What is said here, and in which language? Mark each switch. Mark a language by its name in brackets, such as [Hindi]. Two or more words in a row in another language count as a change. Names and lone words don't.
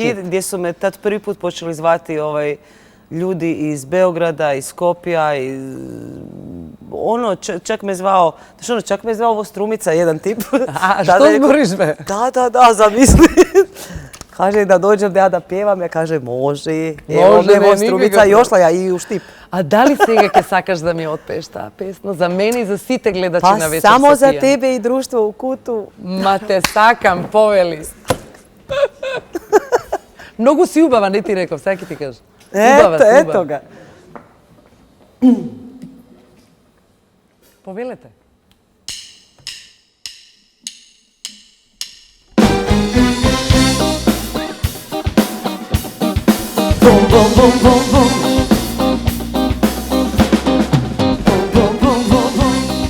[Serbian] Gdje su me tad prvi put počeli zvati ljudi iz Beograda, iz Skopja, čak me zvao ovo Strumica, jedan tip. A što zboriš me? Da, zamisli. Kaže da dođem da ja da pjevam, ja kaže može, evo me Strumica i ošla ja i u štip. A da li [Macedonian] сега ке сакаш да ми отпееш таа песна? За мене и за сите гледачи на Вечер само со за Тијана. тебе и друштво у куту. Ма те сакам, повели. Многу си убава, не ти реков, сега ќе ти кажа. Убава си, Ето убава. ga. Повелете. Bum, bum, bum, bum, bum. Bum, bum, bum, bum, bum.